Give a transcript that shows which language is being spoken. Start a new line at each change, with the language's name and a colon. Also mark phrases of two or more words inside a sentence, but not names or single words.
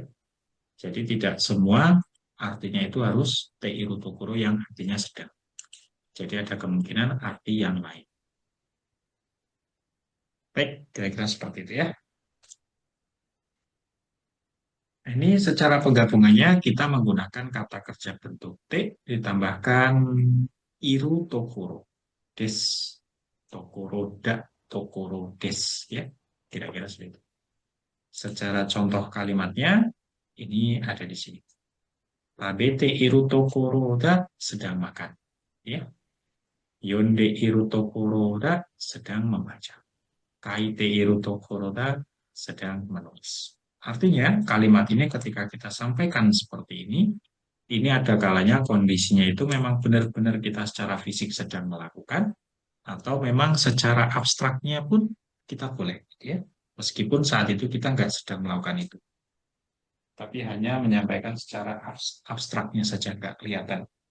Indonesian: Jadi tidak semua artinya itu harus
Japanese: ているところ
Indonesian: yang artinya sedang. Jadi ada kemungkinan arti yang lain. Baik, kira-kira seperti itu ya. Ini secara penggabungannya kita menggunakan kata kerja bentuk T ditambahkan
Japanese: いるところです、ところだ、ところです
Indonesian: ya. Kira-kira seperti itu. Secara contoh kalimatnya ini ada di sini.
Japanese: 食べているところだ
Indonesian: sedang makan ya.
Japanese: 読んでいるところだ
Indonesian: sedang membaca.
Japanese: 書いているところだ
Indonesian: sedang menulis. Artinya kalimat ini ketika kita sampaikan seperti ini ada kalanya kondisinya itu memang benar-benar kita secara fisik sedang melakukan, atau memang secara abstraknya pun kita boleh, gitu ya. Meskipun saat itu kita nggak sedang melakukan itu, tapi hanya menyampaikan secara abstraknya saja, nggak kelihatan.